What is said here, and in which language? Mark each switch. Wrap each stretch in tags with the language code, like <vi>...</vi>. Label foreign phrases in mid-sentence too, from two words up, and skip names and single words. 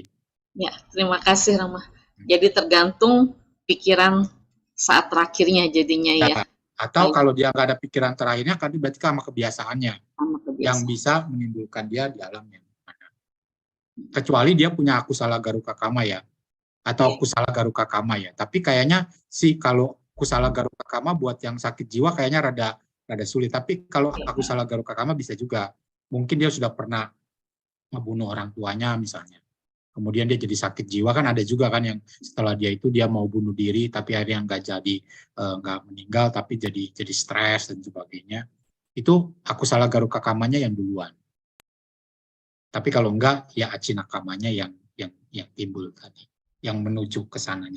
<id>Ya, terima kasih Rama. Jadi tergantung pikiran saat terakhirnya jadinya ya. Atau kalau dia nggak ada pikiran terakhirnya, kan berarti sama kebiasaannya Sama kebiasaan. yang bisa menimbulkan dia di alamnya. Kecuali dia punya</id> <pi>akusala garuka kama</pi> <id>ya, atau</id> <pi>kusala garuka kama</pi> <id>ya. Tapi kayaknya sih kalau</id> <pi>kusala garuka kama</pi> <id>buat yang sakit jiwa kayaknya rada sulit. Tapi kalau</id> <pi>akusala garuka kama</pi> <id>bisa juga. Mungkin dia sudah pernah membunuh orang tuanya misalnya. Kemudian dia jadi sakit jiwa, kan ada juga kan yang setelah dia itu dia mau bunuh diri tapi akhirnya nggak jadi, nggak meninggal tapi jadi stres dan sebagainya. Itu</id> <pi>akusala garuka kamanya</pi> <id>yang duluan. Tapi kalau enggak ya</id> <pi>acina kamanya</pi> <id>yang timbul tadi, yang menuju ke sananya.</id>